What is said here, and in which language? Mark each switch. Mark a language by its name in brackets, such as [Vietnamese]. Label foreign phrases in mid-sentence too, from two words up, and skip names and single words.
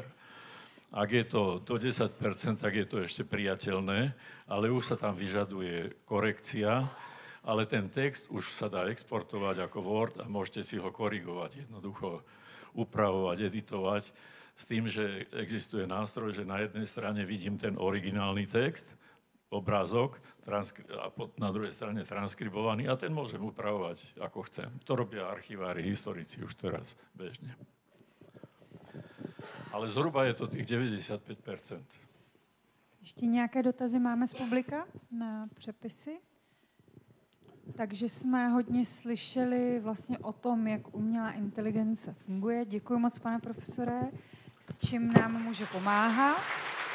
[Slovak] Ak je to do 10%, tak je to ešte priateľné, ale už sa tam vyžaduje korekcia, ale ten text už sa dá exportovať ako Word a môžete si ho korigovať, jednoducho upravovať, editovať, s tým, že existuje nástroj, že na jednej strane vidím ten originálny text, obrázok a na druhej strane transkribovaný a ten môžem upravovať ako chcem. To robia archivári, historici už teraz bežne. Ale zhruba je to tých 95%. [Czech] Ještě nějaké dotazy máme z publika na přepisy? Takže jsme hodně slyšeli vlastně o tom, jak umělá inteligence funguje. Děkuji moc, pane profesore, s čím nám může pomáhat.